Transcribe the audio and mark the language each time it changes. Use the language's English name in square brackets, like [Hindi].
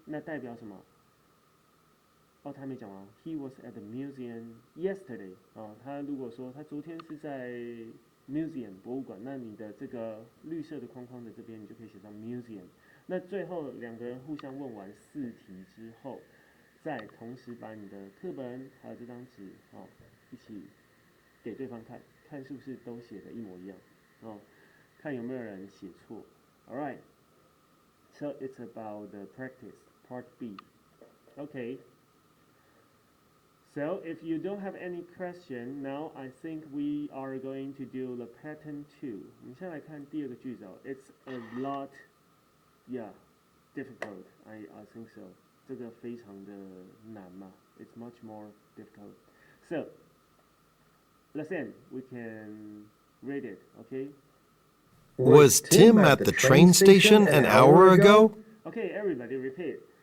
[Chinese] 那代表什么？他没讲完。 [English] He was at the museum yesterday. [Chinese] 他如果说他昨天是在 museum 博物馆，那你的这个绿色的框框的这边，你就可以写上 museum。那最后2个人互相问完4题之后，再同时把你的课本还有这张纸一起给对方看，看是不是都写的一模一样看有没有人写错。 [English] Alright, so it's about the practice, part B. Okay. So if you don't have any question, now I think we are going to do the pattern 2. [Chinese] 我们先来看第2个句子 [English] It's a lot, difficult. I think so. [Chinese] 这个非常的难嘛。 [English] It's much more difficult. So listen, we can read it, okay? Was Tim at the train station an hour ago? Okay, everybody repeat.